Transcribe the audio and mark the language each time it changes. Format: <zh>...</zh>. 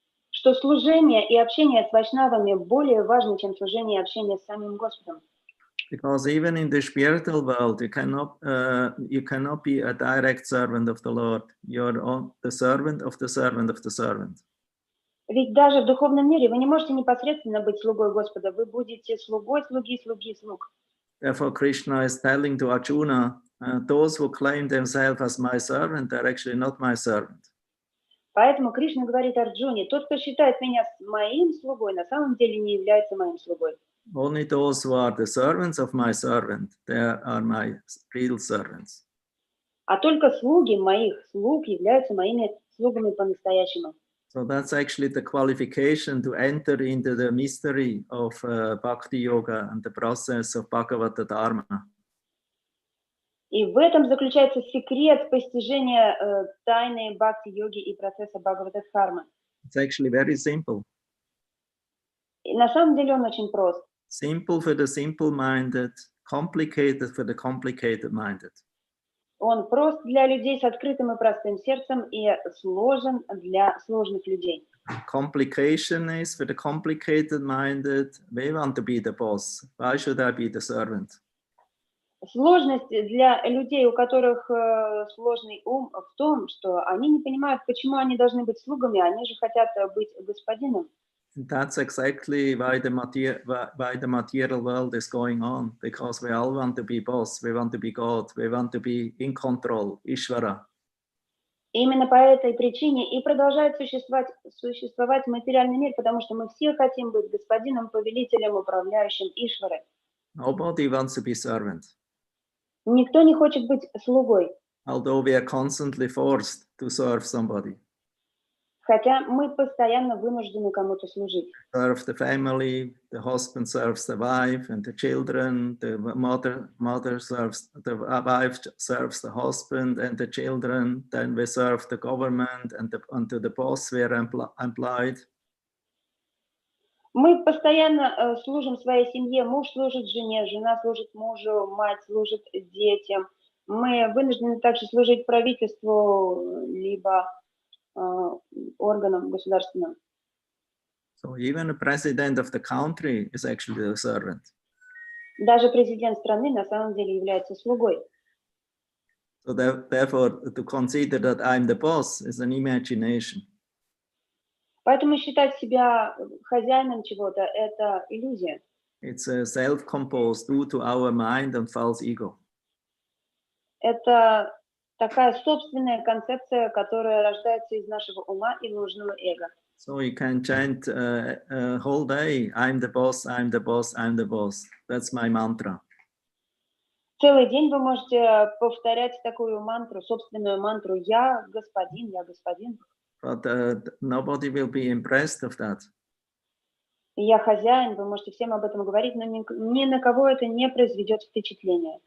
<ru>Что служение и общение с вайшнавами более важно, чем служение и общение с самим Господом.</ru> <en>Because even in the spiritual world, you cannot be a direct servant of the Lord. You're the servant of the servant of the servant.</en> <ru>Ведь даже в духовном мире вы не можете непосредственно быть слугой Господа, вы будете слугой слуги, слуги, слуг.</ru> <en>Therefore, Krishna is telling to Arjuna, those who claim themselves as my servant, they're actually not my servant.</en> <ru>Поэтому Кришна говорит Арджуне, тот, кто считает меня моим слугой, на самом деле не является моим слугой.</ru> <en>Only those who are the servants of my servant, they are my real servants.</en> <ru>А только слуги моих слуг являются моими слугами по-настоящему.</ru> <en>So that's actually the qualification to enter into the mystery of Bhakti Yoga and the process of Bhagavata Dharma.</en> <ru>И в этом заключается секрет постижения тайны бхакти-йоги и процесса Бхагавата-дхармы.</ru> <en>It's actually very simple.</en> <ru>И на самом деле он очень прост.</ru> <en>Simple for the simple-minded, complicated for the complicated-minded.</en> <ru>Он прост для людей с открытым и простым сердцем и сложен для сложных людей.</ru> <en>Complication is for the complicated-minded. They want to be the boss. Why should I be the servant?</en> <ru>Сложность для людей, у которых сложный ум, в том, что они не понимают, почему они должны быть слугами, они же хотят быть господином.</ru> <en>And that's exactly why the material world is going on, because we all want to be boss, we want to be God, we want to be in control, Ishvara.</en> <ru>Именно по этой причине и продолжает существовать материальный мир, потому что мы все хотим быть господином, повелителем, управляющим Ишвары.</ru> <en>Nobody wants to be servant,</en> <ru>Никто не хочет быть слугой,</ru> <en>although we are constantly forced to serve somebody.</en> <ru>хотя мы постоянно вынуждены кому-то служить.</ru> <en>Serve the family, the husband serves the wife and the children, the mother serves, the wife serves the husband and the children, then we serve the government and unto the boss we are employed.</en> <ru>Мы постоянно служим своей семье, муж служит жене, жена служит мужу, мать служит детям. Мы вынуждены также служить правительству, либо органам государственным.</ru> <en>So even the president of the country is actually a servant.</en> <ru>Даже президент страны на самом деле является слугой.</ru> <en>So therefore, to consider that I'm the boss is an imagination.</en> <ru>Поэтому считать себя хозяином чего-то – это иллюзия.</ru> <en>It's self-composed due to our mind and false ego.</en> <ru>Это такая собственная концепция, которая рождается из нашего ума и ложного эго.</ru> <en>So you can chant a whole day, I'm the boss, I'm the boss, I'm the boss. That's my mantra.</en> <ru>Целый день вы можете повторять такую мантру, собственную мантру «Я господин, я господин».</ru> <en>But nobody will be impressed of that.</en> <ru>«Я хозяин», вы можете всем об этом говорить, но ни на кого это не произведет впечатления.</ru>